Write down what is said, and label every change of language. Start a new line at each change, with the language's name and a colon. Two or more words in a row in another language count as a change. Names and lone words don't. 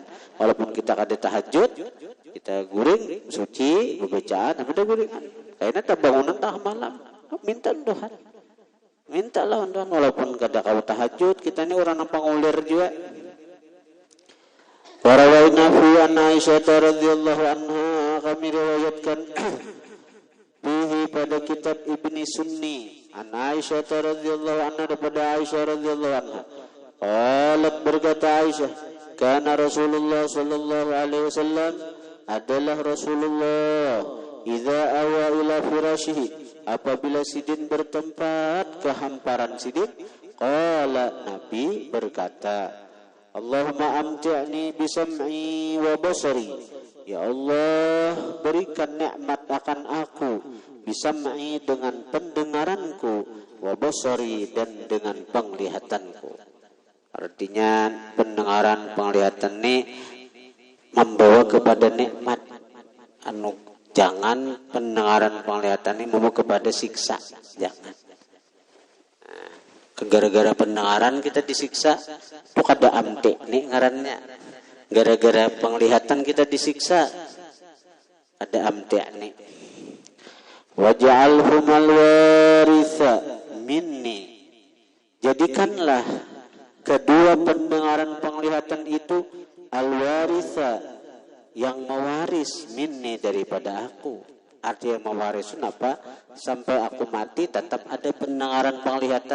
Banjar: Walaupun kita kada tahajud, kita guring suci berbacaan, ada guringan. Kayaknya terbangunan tengah malam, minta Tuhan. Minta lah Tuhan, walaupun kada kau tahajud, kita ini orang nampang ulir juga.
Arabic: وروينا في عن عائشة رضي الله عنها,
Indonesian: kami riwayatkan fihi, pada kitab Ibni Sunni,
Arabic: عن عائشة رضي الله عنها,
Indonesian: daripada Aisyah
Arabic: رضي الله عنها,
Indonesian: qalat, berkata Aisyah,
Arabic: كان رسول الله صلى الله عليه وسلم,
Indonesian: adalah Rasulullah,
Arabic: إذا أوى إلى فراشه,
Indonesian: apabila sidin bertempat ke hamparan sidin, qala, Nabi berkata,
Arabic: اللهم أمتعني بسمعي وبصري,
Indonesian: ya Allah berikan nikmat akan aku, bisam'i dengan pendengaranku,
Arabic: وبصري
Indonesian: dan dengan penglihatanku. Artinya pendengaran penglihatan ini membawa kepada nikmat. Jangan pendengaran penglihatan ini membawa kepada siksa. Jangan.
Banjar: Gara-gara pendengaran kita disiksa, itu kada amte nih ngarannya. Gara-gara penglihatan kita disiksa, ada amte nih.
Arabic: واجعلهما الوارث مني,
Indonesian: jadikanlah kedua pendengaran penglihatan itu al-waritha, yang mewaris, minni, daripada aku. Artinya mewaris apa? Sampai aku mati tetap ada pendengaran penglihatan.